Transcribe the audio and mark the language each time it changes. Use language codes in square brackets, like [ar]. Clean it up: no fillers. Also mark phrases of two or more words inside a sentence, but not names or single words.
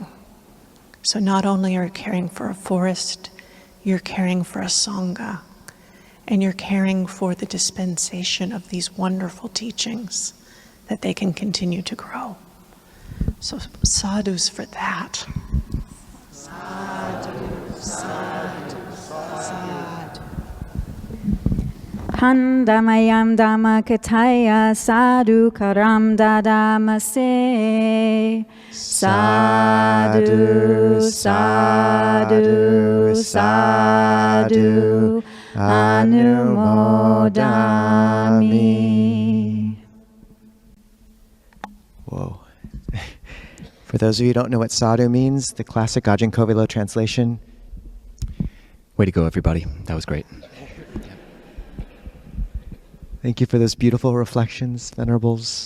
[en] So not only are you caring for a forest, you're caring for a sangha, and you're caring for the dispensation of these wonderful teachings that they can continue to grow. So sadhus for that. [pi] Sadhu, sadhu, sadhu. Handamayam Dhamma Kataya Sadhu Karam Dadamase. Sadhu, sadhu, sadhu, anumodami. [en] Whoa. For those of you who don't know what sadhu means, the classic Ajahn Kovilo translation. Way to go, everybody. That was great. Thank you for those beautiful reflections, Venerables.